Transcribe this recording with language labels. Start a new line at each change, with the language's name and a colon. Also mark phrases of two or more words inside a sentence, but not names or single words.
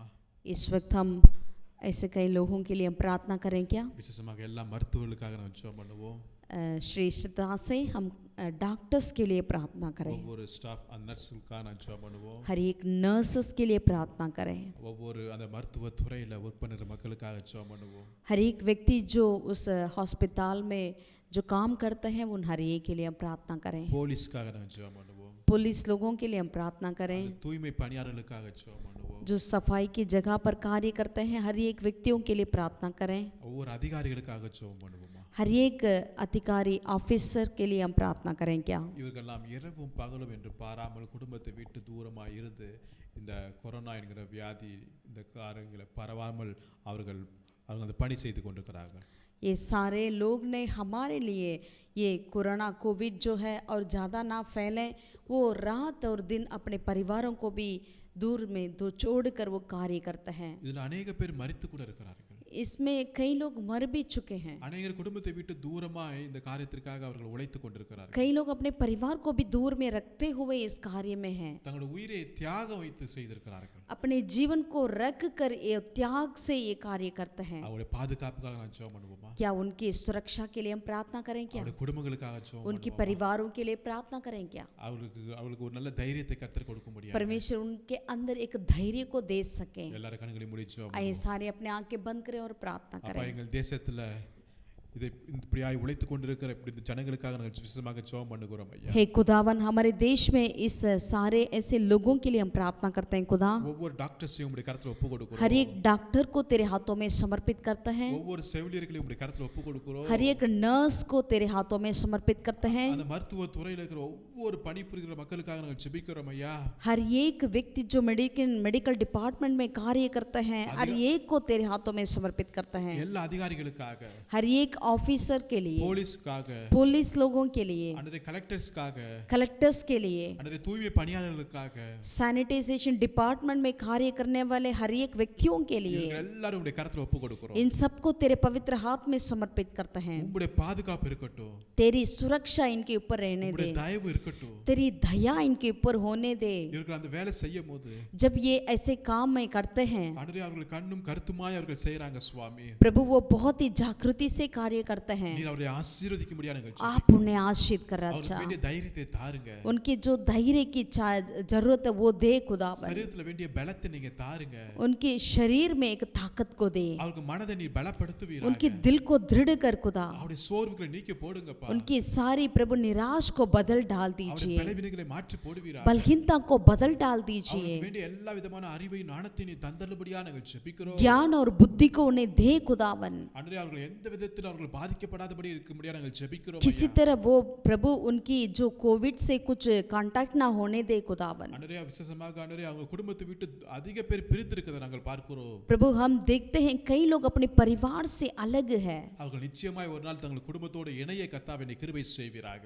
Hindi: इस वक्त हम ऐसे कई लोगों के लिए हम प्रार्थना करें क्या?
Tamil: விசேஷமாக எல்லா மருத்துவர்களுக்காக நான் ஜெபம் பண்ணுவோம்.
Hindi: श्रेष्ठता से हम डॉक्टर्स के लिए प्रार्थना करें।
Tamil: ஒவ்வொரு
English: staff nurseக்காக
Tamil: நான் ஜெபம் பண்ணுவோம்.
Hindi: हर एक नर्सेस के लिए प्रार्थना करें।
Tamil: ஒவ்வொரு அந்த மருத்துவ துறையில ஒர்க் பண்ணுற மக்களுக்காக ஜெபம் பண்ணுவோம்.
Hindi: हर एक व्यक्ति जो उस अस्पताल में जो काम करते हैं उन हर एक के लिए हम प्रार्थना करें।
Tamil: போலீஸ்க்காக நான் ஜெபம் பண்ணுவோம்.
Hindi: पुलिस लोगों के लिए हम प्रार्थना करें।
Tamil: தூய்மை பணியாளர்களுக்காக ஜெபம் பண்ணுவோம்.
Hindi: जो सफाई की जगह पर कार्य करते हैं हर एक व्यक्तियों के लिए प्रार्थना करें।
Tamil: ஒவ்வொரு அதிகாரிகளுக்காக ஜெபம் பண்ணுவோம்.
Hindi: हर एक अधिकारी ऑफिसर के लिए हम प्रार्थना करें क्या?
Tamil: இவர்களெல்லாம் இரவும் பகலும் என்று பாராமல் குடும்பத்தை விட்டு தூரமாக இருந்து இந்த கொரோனா என்கிற வியாதி இந்த காரியங்களை பரவாமல் அவர்கள் அந்த பணி செய்து கொண்டிருக்கிறார்கள்.
Hindi: ये सारे लोग ने हमारे लिए ये कोरोना कोविड जो है और ज़्यादा ना फैले वो रात और दिन अपने परिवारों को भी दूर में दो छोड़ कर वो कार्य करते हैं।
Tamil: இதில் அநேக பேர் மரித்து கூட இருக்கிறார்கள்.
Hindi: इसमें कई लोग मर भी चुके हैं।
Tamil: அநேகர் குடும்பத்தை விட்டு தூரமாய் இந்த காரியத்திற்காக அவர்கள் உழைத்து கொண்டிருக்கிறார்கள்.
Hindi: कई लोग अपने परिवार को भी दूर में रखते हुए इस कार्य में हैं।
Tamil: தங்களுடைய உயிரை தியாகம் வைத்து செய்திருக்கிறார்கள்.
Hindi: अपने जीवन को रख कर ये त्याग से ये कार्य करते हैं।
Tamil: அவருடைய பாதுகாப்புக்காக நான் ஜெபம் பண்ணுவோமா?
Hindi: क्या उनकी सुरक्षा के लिए हम प्रार्थना करें क्या?
Tamil: அவருடைய குடும்பங்களுக்காக ஜெபம்
Hindi: उनके
Tamil: பண்ணுவோமா?
Hindi: परिवारों के लिए प्रार्थना करें क्या?
Tamil: அவர்களுக்கு ஒரு நல்ல தைரியத்தை கர்த்தர் கொடுக்க முடியும்.
Hindi: परमेश्वर उनके अंदर एक धैर्य को दे सके।
Tamil: எல்லாரும் கண்களை மூடி ஜெபம்
Hindi: आइए
Tamil: பண்ணுவோம்.
Hindi: सारे अपने आंखें बंद करें और प्रार्थना
Tamil: அப்பா
Hindi: करें।
Tamil: எங்கள் தேசத்துல இதை இப்படியாய் உழைத்து கொண்டிருக்கிற இப்படி இந்த ஜனங்களுக்காக நாங்கள் விசேஷமாக ஜெபம் பண்ணுகிறோம் ஐயா.
Hindi: हे खुदावन हमारे देश में इस सारे ऐसे लोगों के लिए हम प्रार्थना करते हैं खुदा।
Tamil: ஒவ்வொரு டாக்டர்ஸையும் உம்முடைய கரத்துல ஒப்பு கொடுக்கிறோம்.
Hindi: हर एक डॉक्टर को तेरे हाथों में समर्पित करते हैं।
Tamil: ஒவ்வொரு செவிலியர்களையும் உம்முடைய கரத்துல ஒப்பு கொடுக்கிறோம்.
Hindi: हर एक नर्स को तेरे हाथों में समर्पित करते हैं।
Tamil: அந்த மருத்துவ துறையில இருக்கிற ஒவ்வொரு பணிபுரிகிற மக்களுக்காக நாங்கள் ஜெபிக்கிறோம் ஐயா.
Hindi: हर एक व्यक्ति जो
English: medical department
Hindi: में कार्य करते हैं हर एक को तेरे हाथों में समर्पित करते हैं।
Tamil: எல்லா அதிகாரிகளுக்காக,
Hindi: हर एक ऑफिसर के लिए,
Tamil: போலீஸ்க்காக,
Hindi: पुलिस लोगों के लिए,
Tamil: அன்றைய கலெக்டர்ஸ்க்காக,
Hindi: कलेक्टर्स के लिए,
Tamil: அன்றைய தூய்மை பணியாளர்களுக்காக,
English: sanitization department
Hindi: में कार्य करने वाले हर एक व्यक्तियों के लिए
Tamil: இவங்க எல்லாரும் உம்முடைய கரத்துல ஒப்பு கொடுக்கிறோம்.
Hindi: इन सबको तेरे पवित्र हाथ में समर्पित करते हैं।
Tamil: உம்முடைய பாதுகாப்பு இருக்கட்டும்.
Hindi: तेरी सुरक्षा इनके ऊपर रहने दे,
Tamil: உம்முடைய தயவு இருக்கட்டும்.
Hindi: तेरी दया इनके ऊपर होने दे।
Tamil: இவர்கள் அந்த வேலை செய்யும்போது
Hindi: जब ये ऐसे काम में करते हैं
Tamil: அன்றைய அவர்கள் கண்ணும் கருத்துமாய் அவர்கள் செய்றாங்க சுவாமி.
Hindi: प्रभु वो बहुत ही जागृति से कार्य करते हैं।
Tamil: நீர் அவரை ஆசீர்வதிக்கும்படியாக நாங்கள்
Hindi: आप उन्हें आशीष कर
Tamil: அவருக்கு
Hindi: अच्छा
Tamil: வேண்டிய தைரியத்தை தாருங்க.
Hindi: उनकी जो धैर्य की जरूरत है वो दे खुदावन।
Tamil: சரீரத்துல வேண்டிய பலத்தை நீங்க தாருங்க.
Hindi: उनके शरीर में एक ताकत को दे,
Tamil: அவருக்கு மனதை நீர் பலப்படுத்துவீராக.
Hindi: उनके दिल को दृढ़ कर खुदा।
Tamil: அவருடைய சோர்வுகளை நீக்கி போடுங்கப்பா.
Hindi: उनकी सारी प्रभु निराश को बदल डाल
Tamil: அவருடைய
Hindi: दीजिए,
Tamil: பலவீனங்களை மாற்றி போடுவீராக.
Hindi: बलहीनता को बदल डाल दीजिए।
Tamil: அவருக்கு வேண்டிய எல்லா விதமான அறிவையும் ஞானத்தையும் நீர் தந்தருளும்படியாக நாங்கள் ஜெபிக்கிறோம்.
Hindi: ज्ञान और बुद्धि को उन्हें दे खुदावन।
Tamil: அன்றைய அவர்கள் எந்த விதத்தில் அவர்கள் பாதிக்கப்படாதபடி இருக்கும்படியாக நாங்கள் ஜெபிக்கிறோம்.
Hindi: किसी तरह वो प्रभु उनकी जो कोविड से कुछ कांटेक्ट ना होने दे खुदावन।
Tamil: அன்றைய விசேஷமாக அன்றைய அவங்க குடும்பத்தை விட்டு அதிக பேர் பிரிந்திருக்கிறதை நாங்கள் பார்க்கிறோம்.
Hindi: प्रभु हम देखते हैं कई लोग अपने परिवार से अलग है।
Tamil: அவர்கள் நிச்சயமாய் ஒரு நாள் தங்கள் குடும்பத்தோடு இணைய கர்த்தாவே நீர் கிருபை செய்வீராக.